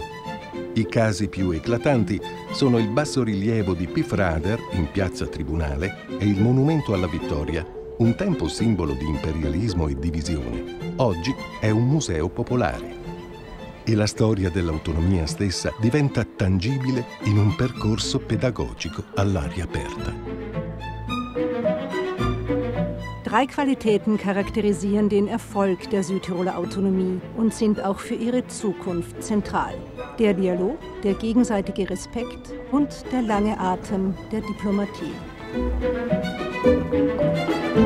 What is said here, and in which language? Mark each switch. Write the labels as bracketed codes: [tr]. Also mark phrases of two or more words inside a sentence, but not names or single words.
[it] I casi più eclatanti sono il bassorilievo di Pifrader in piazza Tribunale e il Monumento alla Vittoria, un tempo simbolo di imperialismo e divisione. Oggi è un museo popolare. E la storia dell'autonomia stessa diventa tangibile in un percorso pedagogico all'aria aperta. [de] Drei Qualitäten charakterisieren den Erfolg der Südtiroler Autonomie und sind auch für ihre Zukunft zentral. Der Dialog, der gegenseitige Respekt und der lange Atem der Diplomatie.